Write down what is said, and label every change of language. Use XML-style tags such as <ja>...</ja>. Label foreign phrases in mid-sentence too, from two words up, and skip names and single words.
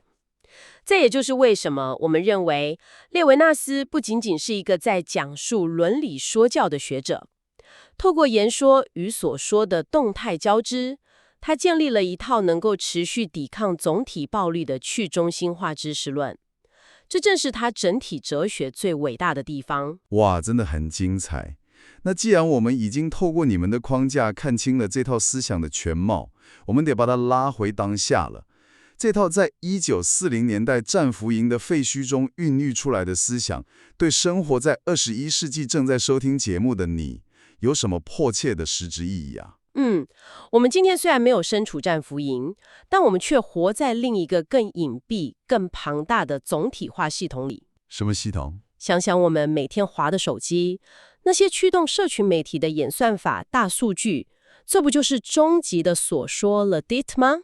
<zh>這也就是為什麼我們認為列維納斯不僅僅是一個在講述倫理說教的學者，透過言說與所說的動態交織，他建立了一套能夠持續抵抗總體暴力的去中心化知識論，這正是他整體哲學最偉大的地方。哇，真的很精彩。那既然我們已經透過你們的框架看清了這套思想的全貌，我們得把它拉回當下了。這套在1940年代戰俘營的廢墟中孕育出來的思想，對生活在21世紀正在收聽節目的你，有什麼迫切的實質意義啊？我們今天雖然沒有身處戰俘營，但我們卻活在另一個更隱蔽、更龐大的總體化系統裡。什麼系統？想想我們每天滑的手機，那些驅動社群媒體的演算法、大數據，這不就是終極的所說 Reddit 嗎？</zh>